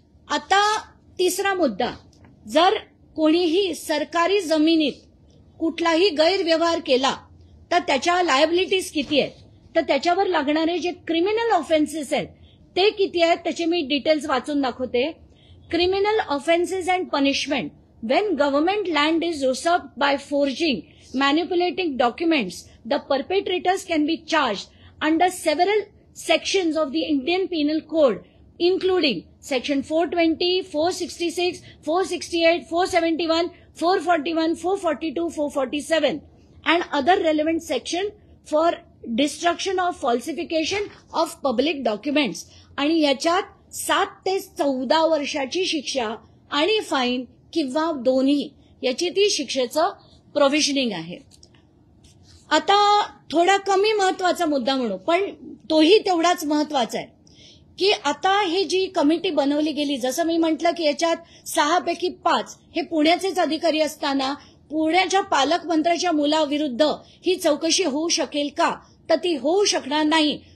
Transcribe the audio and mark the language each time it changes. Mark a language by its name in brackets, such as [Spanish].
[Marathi] आता तिसरा मुद्दा, जर कोणीही सरकारी जमिनीत कुठलाही गैरव्यवहार केला तर त्याच्या लायबिलिटीज किती आहेत, तर त्याच्यावर लागणारे जे क्रिमिनल ऑफेन्सेस आहेत ते किती आहेत त्याचे मी डिटेल्स वाचून दाखवते. [English] Criminal offences and punishment, when government land is usurped by forging, manipulating documents, the perpetrators can be charged under several sections of the Indian Penal Code, including Section 420, 466, 468, 471, 441, 442, 447, and other relevant section for destruction of falsification of public documents. [Marathi] आणि याच्यात 7 ते 14 वर्षाची शिक्षा आणि fine किंवा दोन्ही याची ती शिक्षेचं प्रोव्हिजनिंग आहे. आता थोडा कमी महत्वाचा मुद्दा म्हणू पण तोही तेवढाच महत्वाचा आहे की आता ही जी कमिटी बनवली गेली, जसं मी म्हटलं की याच्यात 6 पैकी 5 हे पुण्याचेच अधिकारी असताना पुण्याच्या पालकमंत्र्याच्या मुलाविरुद्ध ही चौकशी होऊ शकेल का, तर ती होऊ शकणार नाही.